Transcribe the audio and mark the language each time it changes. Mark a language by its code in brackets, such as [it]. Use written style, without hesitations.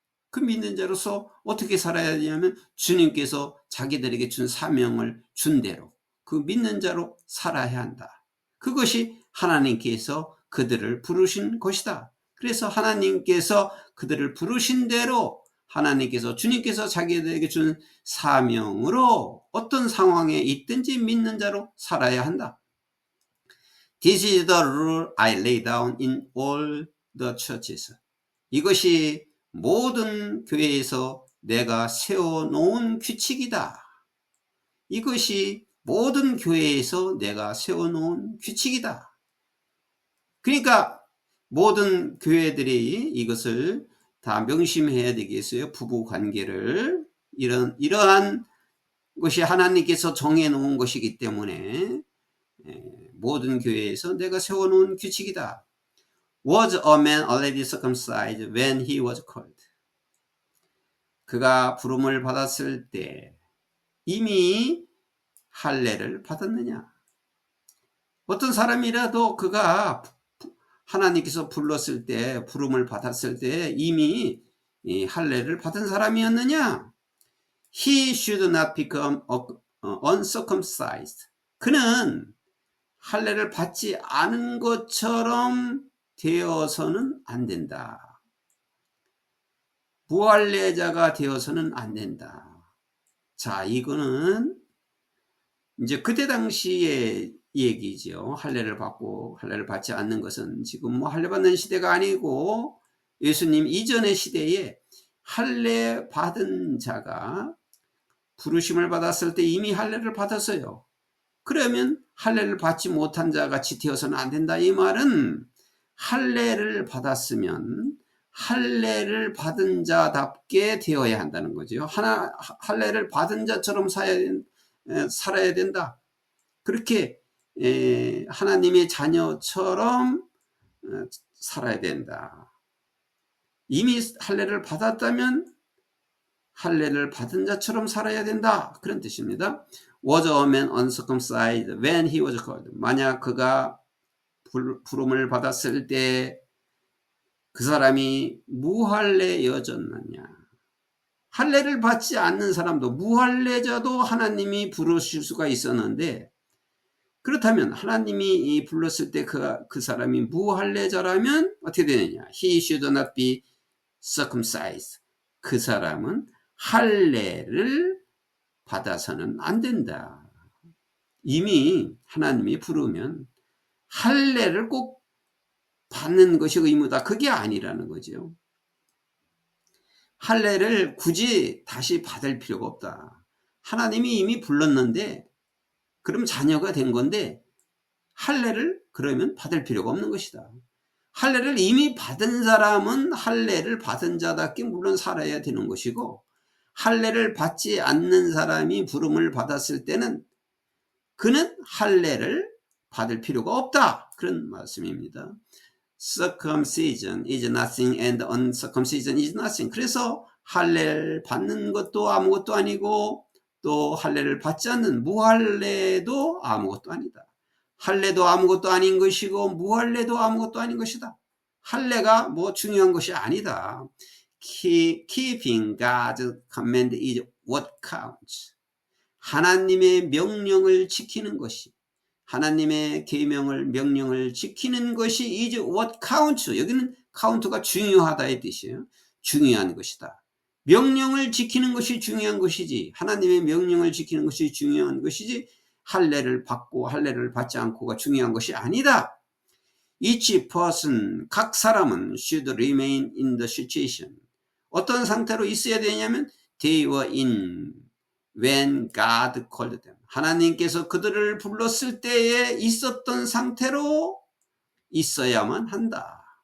[ko] 그 믿는 자로서 어떻게 살아야 되냐면 주님께서 자기들에게 준 사명을 준 대로 그 믿는 자로 살아야 한다. 그것이 하나님께서 그들을 부르신 것이다. 그래서 하나님께서 그들을 부르신 대로 주님께서 자기들에게 준 사명으로 어떤 상황에 있든지 믿는 자로 살아야 한다. [en] This is the rule I lay down in all the churches. [ko] 이것이 모든 교회에서 내가 세워놓은 규칙이다. 이것이 모든 교회에서 내가 세워놓은 규칙이다. 그러니까 모든 교회들이 이것을 다 명심해야 되겠어요. 부부 관계를 이러한 것이 하나님께서 정해놓은 것이기 때문에 모든 교회에서 내가 세워놓은 규칙이다. [en] Was a man already circumcised when he was called? [ko] 그가 부름을 받았을 때 이미 할례를 받았느냐? 어떤 사람이라도 그가 하나님께서 불렀을 때, 부름을 받았을 때 이미 할례를 받은 사람이었느냐? [en] He should not become uncircumcised. [ko] 그는 할례를 받지 않은 것처럼 되어서는 안 된다. 무할례자가 되어서는 안 된다. 자, 이거는 이제 그때 당시의 얘기죠. 할례를 받고 할례를 받지 않는 것은 지금 할례 받는 시대가 아니고 예수님 이전의 시대에 할례 받은 자가 부르심을 받았을 때 이미 할례를 받았어요. 그러면 할례를 받지 못한 자 같이 되어서는 안 된다. 이 말은 할례를 받았으면 할례를 받은 자답게 되어야 한다는 거죠. 할례를 받은 자처럼 살아야 된다. 그렇게 하나님의 자녀처럼 살아야 된다. 이미 할례를 받았다면 할례를 받은 자처럼 살아야 된다. 그런 뜻입니다. [en] Was a man uncircumcised when he was called? [ko] 만약 그가 부름을 받았을 때 그 사람이 무할례여졌느냐? 할례를 받지 않는 사람도 무할례자도 하나님이 부르실 수가 있었는데, 그렇다면 하나님이 불렀을 때 그 사람이 무할례자라면 어떻게 되느냐? [en] He should not be circumcised. [ko] 그 사람은 할례를 받아서는 안 된다. 이미 하나님이 부르면 할례를 꼭 받는 것이 의무다. 그게 아니라는 거죠. 할례를 굳이 다시 받을 필요가 없다. 하나님이 이미 불렀는데 그럼 자녀가 된 건데 할례를 그러면 받을 필요가 없는 것이다. 할례를 이미 받은 사람은 할례를 받은 자답게 물론 살아야 되는 것이고, 할례를 받지 않는 사람이 부름을 받았을 때는 그는 할례를 받을 필요가 없다. 그런 말씀입니다. [en] Circumcision is nothing and uncircumcision is nothing. [ko] 그래서 할례를 받는 것도 아무것도 아니고 또 할례를 받지 않는 무할례도 아무것도 아니다. 할례도 아무것도 아닌 것이고 무할례도 아무것도 아닌 것이다. 할례가 뭐 중요한 것이 아니다. [en] Keeping God's command is what counts. [ko] 하나님의 명령을 지키는 것이, 하나님의 계명을 명령을 지키는 것이 [en] is what counts. [ko] 여기는 count가 중요하다의 뜻이에요. 중요한 것이다. 명령을 지키는 것이 중요한 것이지, 하나님의 명령을 지키는 것이 중요한 것이지, 할례를 받고 할례를 받지 않고가 중요한 것이 아니다. [en] Each person, [ko] 각 사람은 [en] should remain in the situation. [ko] 어떤 상태로 있어야 되냐면 [en] they were in when God called them. [ko] 하나님께서 그들을 불렀을 때에 있었던 상태로 있어야만 한다.